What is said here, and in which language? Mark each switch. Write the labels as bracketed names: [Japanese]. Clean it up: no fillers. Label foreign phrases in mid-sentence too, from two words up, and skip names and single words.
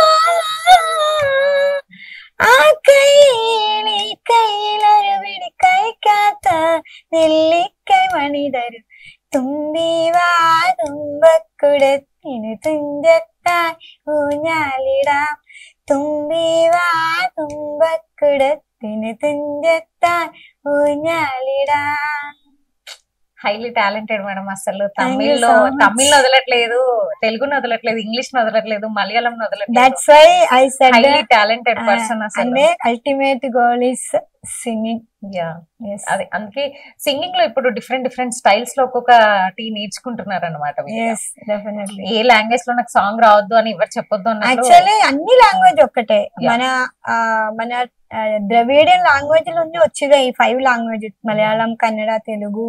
[Malayalam] ആ കൈയിലെ കയ്യിലൊരുപിടി കൈക്കാത്ത നെല്ലിക്കൈ മണി തരും, തുമ്പിവാ തുമ്പക്കുടത്തിന് തുഞ്ചത്തായി ഊഞ്ഞാലിടാം, തുമ്പിവാ തുമ്പക്കുടത്തിന് തുഞ്ചത്തായി ഊഞ്ഞാലിടാം. [English] Highly talented madam. [Telugu] అసలు తమిళ్లో వదలట్లేదు, తెలుగును వదలట్లేదు, ఇంగ్లీష్ వదలట్లేదు, మలయాళం వదలట్లేదు. [English] That's why I said Highly talented person. అసలు Ultimate goal is singing. [Telugu] అదే అందుకే సింగింగ్ లో ఇప్పుడు [English] different styles [Telugu] లో ఒక్కొక్కటి నేర్చుకుంటున్నారు అనమాట. ఏ లాంగ్వేజ్ లో నాకు సాంగ్ రావద్దు అని ఎవరు చెప్పొద్దు అన్నట్లు. యాక్చువల్లీ అన్ని లాంగ్వేజ్ ఒక్కటే. మన [English] Dravidian language [Telugu] నుండి వచ్చేదే ఈ 5 లాంగ్వేజ్: మలయాళం, కన్నడ, తెలుగు.